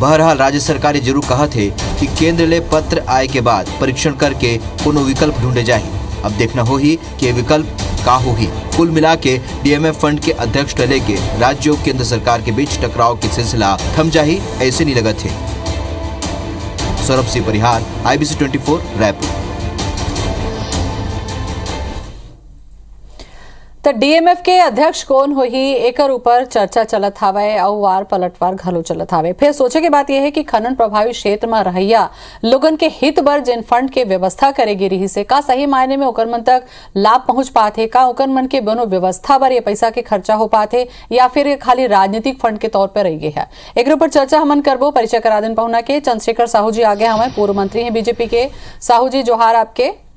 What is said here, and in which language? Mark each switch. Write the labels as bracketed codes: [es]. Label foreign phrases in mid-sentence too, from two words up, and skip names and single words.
[hne] बहरहाल राज्य सरकार ने जरूर कहा थे कि केंद्र ले पत्र आए के बाद परीक्षण करके कोनो विकल्प ढूंढे जाए। अब देखना हो ही कि ये विकल्प का हो ही। कुल मिला के डीएमएफ फंड के अध्यक्ष टले के राज्य और केंद्र सरकार के बीच टकराव के सिलसिला थम जाही ऐसे नहीं लगा थे। सौरभ सिंह परिहार, IBC 24 रायपुर। तो डीएमएफ के अध्यक्ष कौन हो ही एकर ऊपर चर्चा चलत हावे और वार पलटवार घलो चलत हावे। फिर सोचे की बात यह है कि खनन प्रभावित क्षेत्र में रहैया लोगन के हित बर जिन फंड के व्यवस्था करेगी रही से का सही मायने में ओकर मन तक लाभ पहुंच पाते, का ओकर मन के बनो व्यवस्था बर ये पैसा के खर्चा हो पाते या फिर खाली राजनीतिक फंड के तौर पर रह गए है। एक ऊपर चर्चा हमन करबो। परिचय करा दिन पहुना के चंद्रशेखर साहू जी आगे हमें पूर्व मंत्री हैं बीजेपी के। साहू जी जोहार आपके।